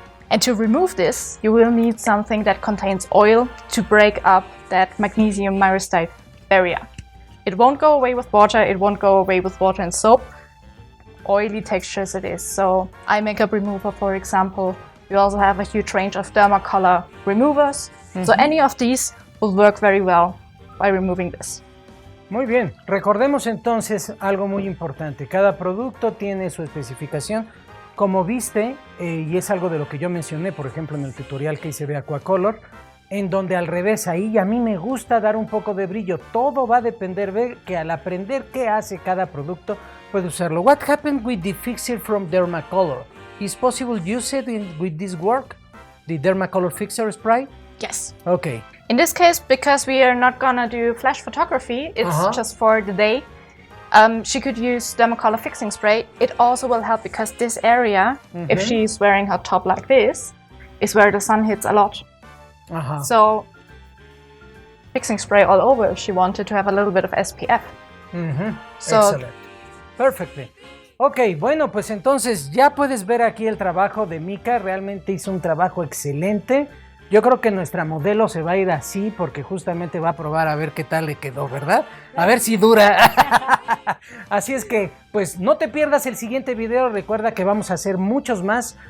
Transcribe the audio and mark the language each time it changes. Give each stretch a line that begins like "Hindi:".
English: And to remove this, you will need something that contains oil to break up that magnesium myristite barrier. It won't go away with water, it won't go away with water and soap. Oily textures it is. So eye makeup remover, for example. We also have a huge range of DERMACOLOR removers. So any of these will work very well by removing this.
Spanish: Muy bien, recordemos entonces algo muy importante. Cada producto tiene su especificación. Como viste, y es algo de lo que yo mencioné, por ejemplo, en el tutorial que hice de Aquacolor, en donde al revés, ahí a mí me gusta dar un poco de brillo. Todo va a depender de que al aprender qué hace cada producto, puede usarlo.
English: What happened with the fixer from DERMACOLOR? Is possible use it with this work? The DERMACOLOR fixer spray? Yes. Okay. In this case, because we are not gonna do flash photography, it's just for the day, she could use DERMACOLOR fixing spray. It also will help because this area, if she's wearing her top like this, is where the sun hits a lot. So, fixing spray all over if she wanted to have a little bit of SPF. So, excellent. Perfectly.
Spanish: Ok, bueno, pues entonces ya puedes ver aquí el trabajo de Mika. Realmente hizo un trabajo excelente. Yo creo que nuestra modelo se va a ir así porque justamente va a probar a ver qué tal le quedó, ¿verdad? A ver si dura. Así es que, pues no te pierdas el siguiente video. Recuerda que vamos a hacer muchos más.